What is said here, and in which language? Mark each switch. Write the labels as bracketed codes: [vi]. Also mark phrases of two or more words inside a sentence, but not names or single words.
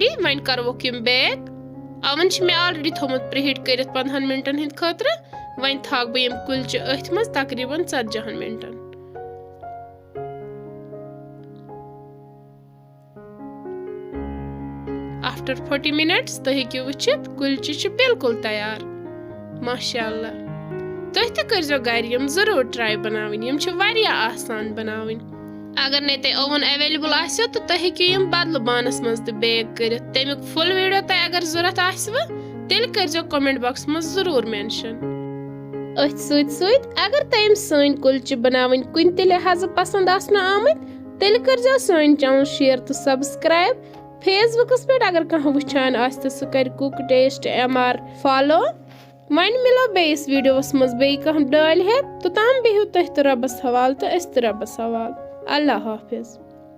[ks] वन करवोक यम बेक। अवन मे ऑलरेडी थोमुत प्रीहीट कर 15 मिनटन हिंद खतर। वन थक बह यम कुलचे अथ मज तकरीबन 40 मिनटन। [en] after 40 minutes [ks] तो हेकु वुचित कुलचे बिल्कुल तैयार। माशाअल्लाह। तुह ते कर घर यम जरूर ट्राई बनावन, यम वारिया आसान बनावन। अगर ने ते ओवन अवेलेबल आसो तो तुह हेकु यम बदल बानस मज ते बेक कर। तमिक फुल वीडियो तह अगर जरूरत आसव तेल कर कमेंट बॉक्स मज जरूर मेंशन। अथ सत अगर तुम सान कुलचे बनावन कुन ते लिहाज पसंद आसना आमत तेल कर सान चैनल शेयर तो सब्सक्राइब। फेसबुकस पे अगर कह वुचान आस तो सह कर कुक टेस्ट MR फॉलो। वन मिलो बेस वीडियोस मज बे कह डाल है तो तम बिहु तुह तो रबस हवाल तो अस तो रबस हवाल। [ur] اللہ حافظ.